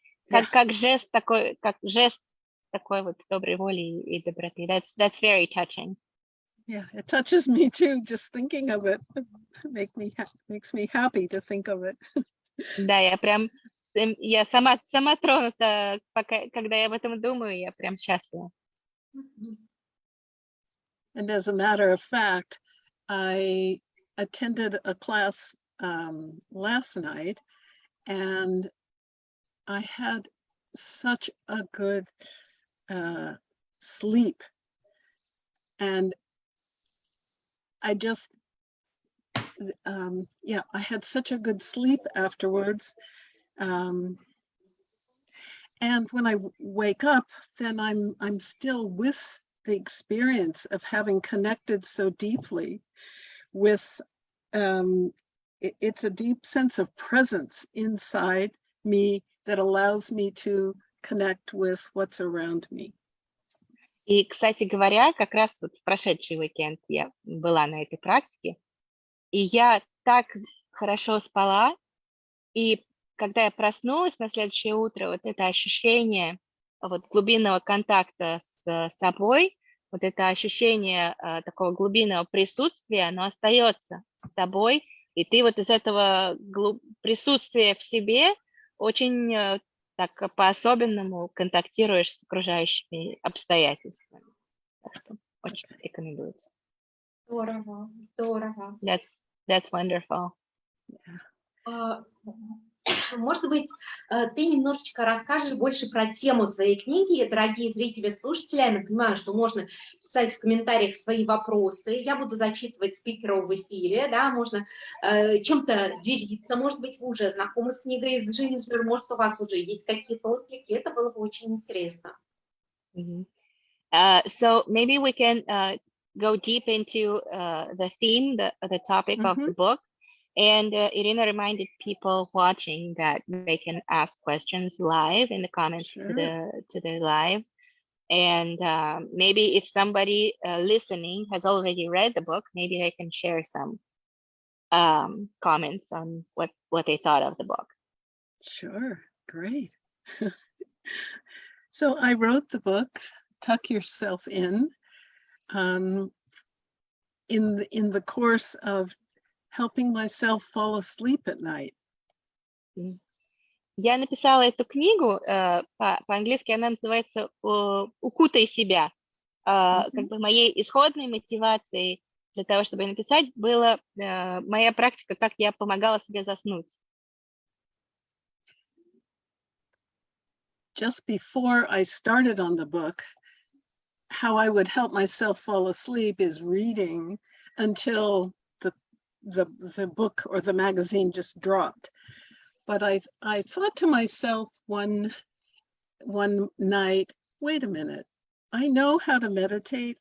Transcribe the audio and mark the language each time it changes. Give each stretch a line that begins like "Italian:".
Russian: Как жест такой вот доброй воли и доброты.
English: That's very touching. Yeah, it touches me too. Just thinking of it makes me happy to think of it.
Russian: Да, я сама тронута, когда я об этом думаю, я прям счастлива.
English: And as a matter of fact, I attended a class last night, and I had such a good sleep. And I just, I had such a good sleep afterwards. And when I wake up, then I'm still with the experience of having connected so deeply with, it's a deep sense of presence inside me that allows me to connect with what's around me.
Russian: И, кстати говоря, как раз вот в прошедший уикенд я была на этой практике, и я так хорошо спала, и когда я проснулась на следующее утро, вот это ощущение вот глубинного контакта с собой, вот это ощущение такого глубинного присутствия, оно остается с тобой, и ты вот из этого присутствия в себе очень так по-особенному контактируешь с окружающими обстоятельствами. Так что очень рекомендуется. Здорово, здорово.
English: That's wonderful.
Russian: Может быть, ты немножечко расскажешь больше про тему своей книги. Дорогие зрители, слушатели, я напоминаю, что можно писать в комментариях свои вопросы. Я буду зачитывать спикеров в эфире, да, можно чем-то делиться. Может быть, вы уже знакомы с книгой Джинджер, может, у вас уже есть какие-то отклики. Это было бы очень интересно.
English: So maybe we can go deep into the theme, the topic of the book. And Irina reminded people watching that they can ask questions live in the comments to the live. And maybe if somebody listening has already read the book, maybe they can share some comments on what they thought of the book. Sure, great. So I wrote the book, Tuck Yourself In the course of helping myself fall asleep at night.
Russian: Я написала эту книгу, по-английски она называется «Укутай себя». Как бы моей исходной мотивацией для того, чтобы написать, была моя практика, как я помогала себе заснуть.
English: Just before I started on the book, how I would help myself fall asleep is reading until the book or the magazine just dropped. But I thought to myself one night, wait a minute, I know how to meditate.